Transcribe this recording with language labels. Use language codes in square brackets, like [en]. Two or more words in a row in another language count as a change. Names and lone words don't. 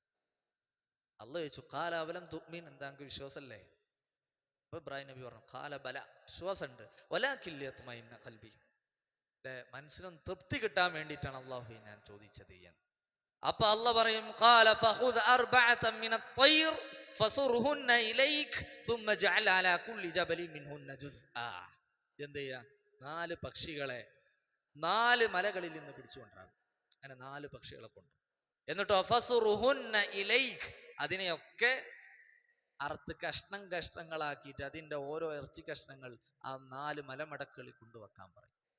[ml] അള്ളാഹു ചോദിച്ചു, [ar] قال أولم تؤمن, [ml] എന്താ നിങ്ങൾക്ക് വിശ്വാസമല്ലേ? അപ്പൊ ഇബ്രാഹിം നബി പറഞ്ഞു, [ar] قال بلى, [ml] വിശ്വാസമുണ്ട്, [ar] ولكن ليطمئن قلبي, [ml] മനസ്സിനൊന്ന് തൃപ്തി കിട്ടാൻ വേണ്ടിയിട്ടാണ് അള്ളാഹു ഞാൻ ചോദിച്ചത് എന്ന്. അപ്പൊ അള്ളാഹ് പറയും, [ar] قال فخذ أربعة من الطير فصرهن إليك ثم اجعل على كل جبل منهن جزءا, [ml] എന്ത് ചെയ്യാ? 4 പക്ഷികളെ 4 മലകളിൽ നിന്ന് പിടിച്ചുകൊണ്ടാണ്. അങ്ങനെ 4 പക്ഷികളെ കൊണ്ട്, എന്നിട്ടോ [ar] فصرهن إليك, [ml] അതിനെയൊക്കെ അറുത്ത് കഷ്ണം കഷ്ണങ്ങളാക്കിയിട്ട് അതിന്റെ ഓരോ ഇറച്ചി കഷ്ണങ്ങൾ ആ 4 മലമടക്കുകളിൽ കൊണ്ടുവെക്കാൻ പറയും.